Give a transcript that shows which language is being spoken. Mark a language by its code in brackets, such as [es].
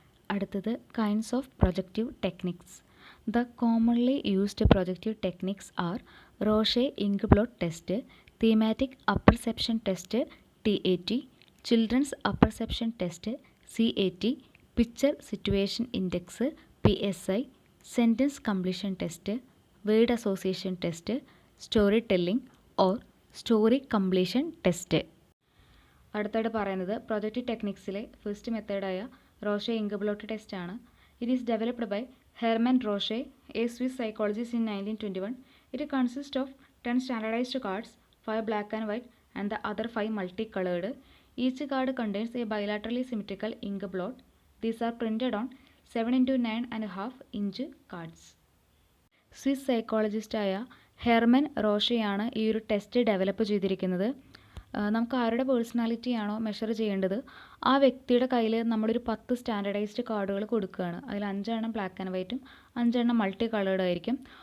[ml] അടുത്തത് [en] Kinds of projective techniques. The commonly used projective techniques are Rorschach ink blot test, thematic apperception test TAT, children's apperception test CAT, picture situation index PSI, sentence completion test, word association test, story telling or story completion test. [ml] അടുത്തായിട്ട് പറയുന്നത് projective ടെക്നിക്സിലെ first മെത്തേഡായ റോർഷെ ink-bloat test ആണ്. [en] It is developed by Hermann Rorschach, a Swiss psychologist in 1921. It consist of 10 standardized cards, 5 black and white and the other 5 multicolored. Each card contains a bilaterally symmetrical ink blot. These are printed on 7 into 9.5 inch cards. [ml] Swiss സൈക്കോളജിസ്റ്റായ Hermann റോഷെയാണ് ഈ ഒരു test develop ചെയ്തിരിക്കുന്നത്. നമുക്ക് ആരുടെ പേഴ്സണാലിറ്റിയാണോ measure ചെയ്യേണ്ടത് ആ വ്യക്തിയുടെ കയ്യിൽ നമ്മളൊരു 10 സ്റ്റാൻഡർഡൈസ്ഡ് കാർഡുകൾ കൊടുക്കുകയാണ്. അതിൽ 5 എണ്ണം ബ്ലാക്ക് ആൻഡ് വൈറ്റും 5 എണ്ണം മൾട്ടി കളേർഡ് ആയിരിക്കും.